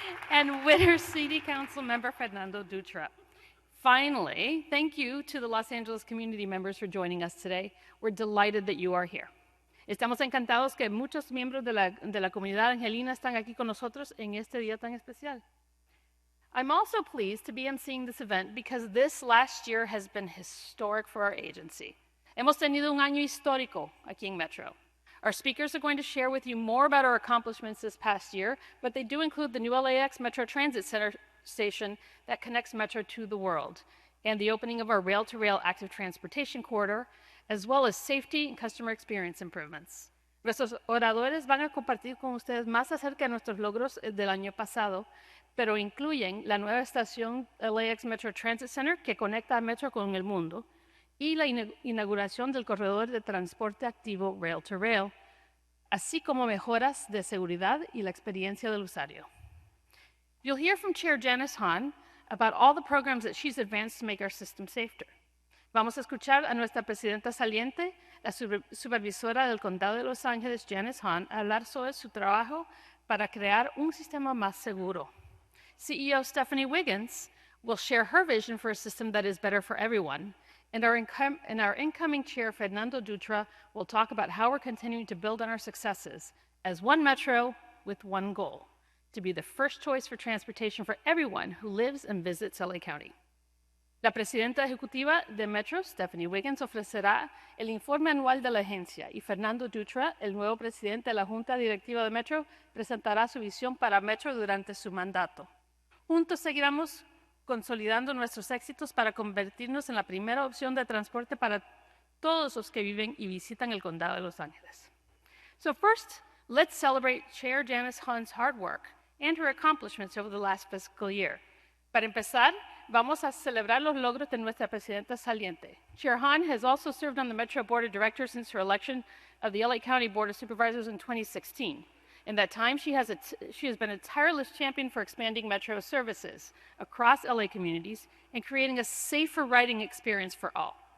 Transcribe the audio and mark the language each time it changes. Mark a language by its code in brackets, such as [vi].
[en] and with her City Council Member Fernando Dutra. Finally, thank you to the Los Angeles community members for joining us today. We're delighted that you are here. [es] Estamos encantados que muchos miembros de la comunidad angelina están aquí con nosotros en este día tan especial. [en] I'm also pleased to be emceeing this event because this last year has been historic for our agency. [es] Hemos tenido un año histórico aquí en Metro. [en] Our speakers are going to share with you more about our accomplishments this past year, but they do include the new LAX Metro Transit Center station that connects Metro to the world, and the opening of our rail-to-rail active transportation corridor, as well as safety and customer experience improvements. [es] Nuestros oradores van a compartir con ustedes más acerca de nuestros logros del año pasado, pero incluyen la nueva estación LAX Metro Transit Center que conecta a Metro con el mundo y la inauguración del corredor de transporte activo rail-to-rail, así como mejoras de seguridad y la experiencia del usuario. [en] You'll hear from Chair Janice Hahn about all the programs that she's advanced to make our system safer. [es] Vamos a escuchar a nuestra presidenta saliente, la supervisora del Condado de Los Ángeles, Janice Hahn, hablar sobre su trabajo para crear un sistema más seguro. [en] CEO Stephanie Wiggins will share her vision for a system that is better for everyone. And our incoming chair, Fernando Dutra, will talk about how we're continuing to build on our successes as one Metro with one goal: to be the first choice for transportation for everyone who lives and visits LA County. [es] La presidenta ejecutiva de Metro, Stephanie Wiggins, ofrecerá el informe anual de la agencia y Fernando Dutra, el nuevo presidente de la Junta Directiva de Metro, presentará su visión para Metro durante su mandato. Juntos seguiremos consolidando nuestros éxitos para convertirnos en la primera opción de transporte para todos los que viven y visitan el Condado de Los Ángeles. [en] So first, let's celebrate Chair Janice Hahn's hard work and her accomplishments over the last fiscal year. [es] Para empezar, vamos a celebrar los logros de nuestra presidenta saliente. [en] Chair Hahn has also served on the Metro Board of Directors since her election of the LA County Board of Supervisors in 2016. In that time, she has been a tireless champion for expanding Metro services across LA communities and creating a safer riding experience for all.